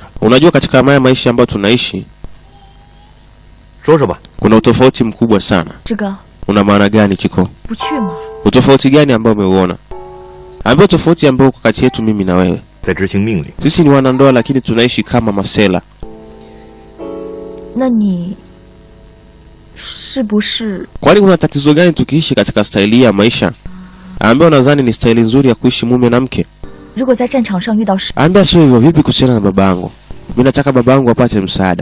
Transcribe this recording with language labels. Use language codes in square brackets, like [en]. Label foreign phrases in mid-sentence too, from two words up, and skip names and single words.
[sw] Unajua katika maisha ambayo tunaishi [zh] 说说吧。 [sw] kuna utofauti mkubwa sana. [zh] 这个 [sw] Una maana gani Chiko? [zh] 不去吗？ [sw] Utofauti gani ambao umeuona? Ambao tofauti ambao uko kati yetu mimi na wewe. [zh] 在执行命令。 [sw] Sisi ni wanandoa lakini tunaishi kama masela. [zh] 那你是不是？ [sw] Kwani kuna tatizo gani tukiishi katika staili ya maisha? Ambao nadhani ni staili nzuri ya kuishi mume na mke. [zh] 如果在战场上遇到事， [sw] Ambia sio hivyo. Vipi kuhusiana na babangu? Mimi nataka babangu apate msaada.